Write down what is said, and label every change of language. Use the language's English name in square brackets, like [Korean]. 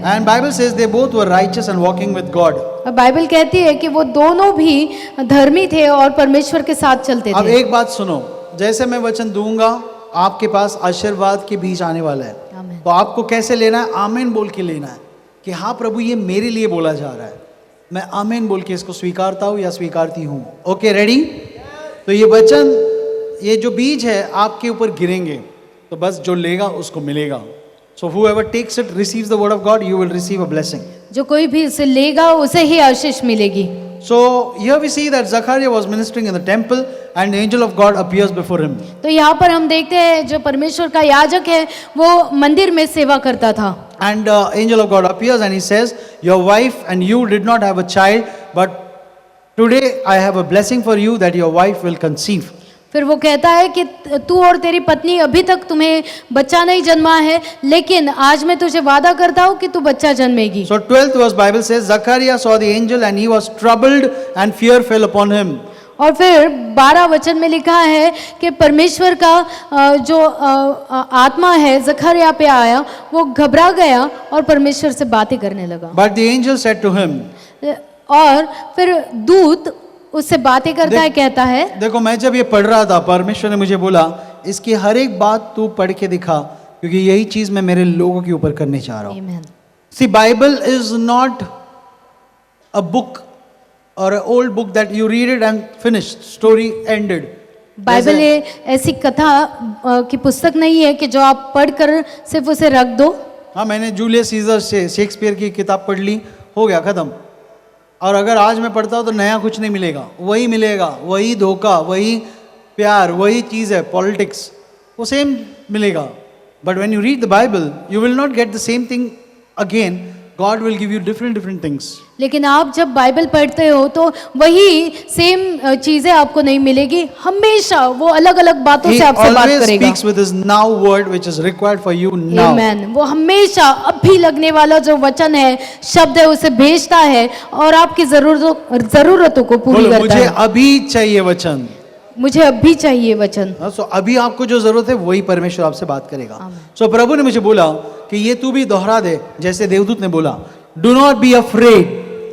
[English] And Bible says they both were righteous and walking with God. [Hindi] और Bible कहती है कि वो दोनों भी धर्मी थे और परमेश्वर के साथ चलते अब थे। एक बात सुनो, जैसे मैं वचन दूंगा आपके पास आशीर्वाद के बीज आने वाला है, आमीन। तो आपको कैसे लेना है? आमीन बोल के लेना है कि हाँ प्रभु ये मेरे लिए बोला जा रहा है, मैं आमीन बोल के इसको स्वीकारता हूँ या स्वीकारती हूँ। [English] Okay, ready? [Hindi] तो ये वचन, ये जो बीज है आपके ऊपर गिरेंगे, तो बस जो लेगा उसको मिलेगा। [English] So whoever takes it receives the word of God, you will receive a blessing. [Hindi] जो कोई भी इसे लेगा उसे ही आशीष मिलेगी। [English] So here we see that Zachariah was ministering in the temple and the angel of God appears before him. [Hindi] तो यहाँ पर हम देखते हैं जो परमेश्वर का याजक है वो मंदिर में सेवा करता था। [English] And angel of God appears and he says, your wife and you did not have a child, but today I have a blessing for you that your wife will conceive. [Hindi] फिर वो कहता है कि तू और तेरी पत्नी अभी तक तुम्हें बच्चा नहीं जन्मा है, लेकिन आज मैं तुझे वादा करता हूँ कि तू बच्चा जन्मेगी। [English] So 12th verse Bible says, Zachariah saw the angel and he was troubled and fear fell upon him. [Hindi] और फिर 12 वचन में लिखा है कि परमेश्वर का जो आत्मा है जखरिया पे आया, वो घबरा गया और परमेश्वर से बातें करने लगा। [English] But the angel said to him, [Hindi] और फिर दूत उससे बातें करता है, कहता है, देखो मैं जब ये पढ़ रहा था परमेश्वर ने मुझे बोला इसकी हर एक बात तू पढ़ के दिखा, क्योंकि यही चीज मैं मेरे लोगों के ऊपर करने चाह रहा हूँ। आमीन। [English] See, Bible is not a book or an old book that you read it and finished, story ended. [Hindi] Bible ये ऐसी कथा की पुस्तक नहीं है कि जो आप पढ़कर सिर्फ उसे रख दो। हाँ, मैंने जूलियस सीजर से शेक्सपियर की किताब पढ़ ली, हो गया खत्म। और अगर आज मैं पढ़ता हूँ तो नया कुछ नहीं मिलेगा, वही मिलेगा, वही धोखा, वही प्यार, वही चीज़ है, पॉलिटिक्स, वो सेम मिलेगा। [English] But when you read the Bible you will not get the same thing again, God will give you different things. [Hindi] लेकिन आप जब बाइबल पढ़ते हो तो वही सेम चीजें आपको नहीं मिलेगी, हमेशा वो अलग अलग बातों से आपसे बात [English] always [Hindi] करेगा। [English] speaks with his now word which is required for you now. [Hindi] आमीन। वो हमेशा अभी लगने वाला जो वचन है, शब्द है, उसे भेजता है और आपकी जरूरतों को पूरी बोलो, करता मुझे है। अभी चाहिए वचन। मुझे अभी चाहिए वचन। सो अभी आपको जो जरूरत है वही परमेश्वर आपसे बात करेगा। आमीन। सो प्रभु ने मुझे बोला कि ये तू भी दोहरा दे, जैसे देवदूत ने बोला, [English] Do not be afraid.